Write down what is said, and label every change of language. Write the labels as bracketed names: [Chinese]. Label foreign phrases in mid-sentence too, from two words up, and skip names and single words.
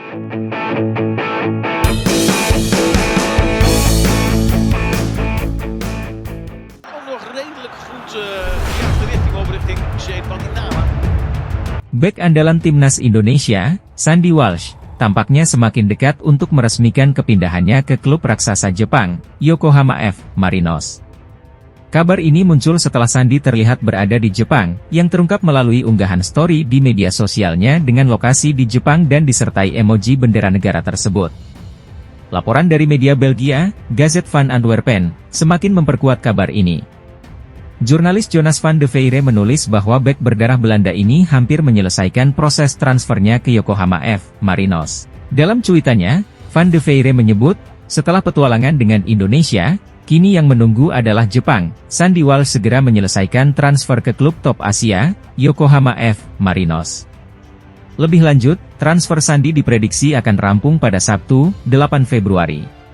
[Dutch] Nog redelijk goed de richting over richting Zeepaninama. [Indonesian] Bek andalan timnas Indonesia, Sandy Walsh, tampaknya semakin dekat untuk meresmikan kepindahannya ke klub raksasa Jepang, Yokohama F. Marinos. Kabar ini muncul setelah Sandy terlihat berada di Jepang, yang terungkap melalui unggahan story di media sosialnya dengan lokasi di Jepang dan disertai emoji bendera negara tersebut. Laporan dari media Belgia, Gazet van Antwerpen, semakin memperkuat kabar ini. Jurnalis Jonas van de Veire menulis bahwa bek berdarah Belanda ini hampir menyelesaikan proses transfernya ke Yokohama F. Marinos. Dalam cuitannya, van de Veire menyebut, setelah petualangan dengan Indonesia, kini yang menunggu adalah Jepang. Sandy Walsh segera menyelesaikan transfer ke klub top Asia, Yokohama F. Marinos. Lebih lanjut, transfer Sandy diprediksi akan rampung pada Sabtu, 8 Februari.